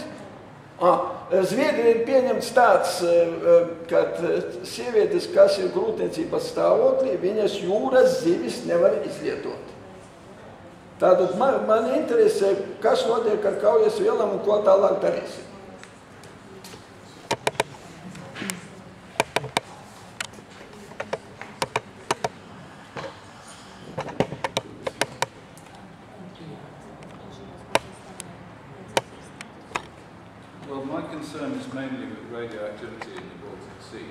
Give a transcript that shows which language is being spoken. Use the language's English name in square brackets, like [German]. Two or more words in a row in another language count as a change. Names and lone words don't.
[Latvian] Zviedrija ir pieņemts tāds, ka sievietes, kas ir grūtniecības stāvoklī, viņas jūras zivis nevar izlietot. Tātad man interesē, kas notiek ar kaujas vielām un ko tālāk darīsim. [English] Well, my concern is mainly with radioactivity in the Baltic Sea.